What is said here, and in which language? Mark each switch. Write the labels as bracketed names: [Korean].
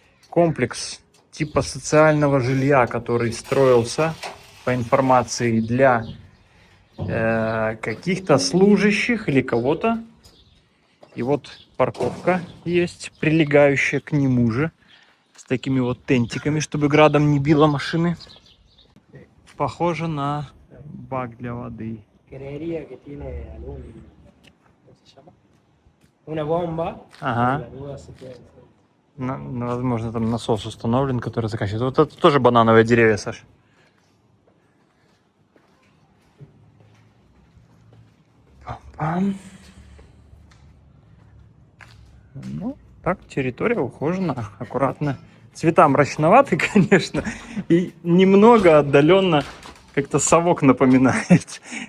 [Russian] Комплекс типа социального жилья, который строился, по информации, для каких-то служащих или кого-то. И вот парковка есть, прилегающая к нему же, с такими вот тентиками, чтобы градом не било машины. Похоже на бак для воды. [Spanish] Creería que tiene algún, ¿cómo se llama? Una bomba. [Russian] Ага. [Spanish] La duda se puede hacer. [Russian] Возможно, там насос установлен, который заканчивается. Вот это тоже банановые деревья, Саш. Пам-пам. Ну, так, территория ухожена, аккуратно. Цвета мрачноваты, конечно, и немного отдаленно как-то совок напоминает.